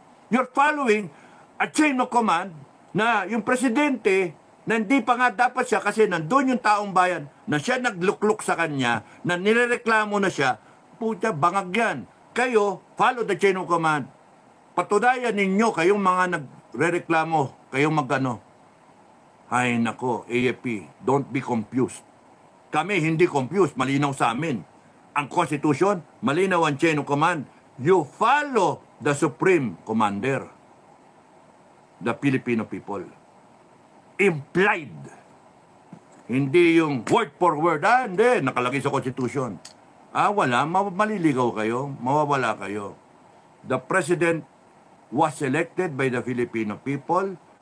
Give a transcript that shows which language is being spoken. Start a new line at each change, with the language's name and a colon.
English: You're following a chain of command
Filipino: na yung presidente na hindi pa nga dapat siya kasi nandun yung taong bayan na siya naglukluk sa kanya, na nirereklamo na siya, puta, bangag yan. Kayo,
English: follow the chain of command.
Filipino: Patunayan ninyo, kayong mga nagrereklamo, kayong magano. Ay nako, AFP,
English: don't be confused.
Filipino: Kami hindi confused, malinaw sa amin. Ang Constitution, malinaw ang chain of command.
English: You follow the Supreme Commander, the Filipino people. Implied.
Filipino: Hindi yung
English: word for word.
Filipino: Hindi, nakalagay sa Constitution. Wala, maliligaw kayo, mawawala kayo.
English: The President was elected by the Filipino people.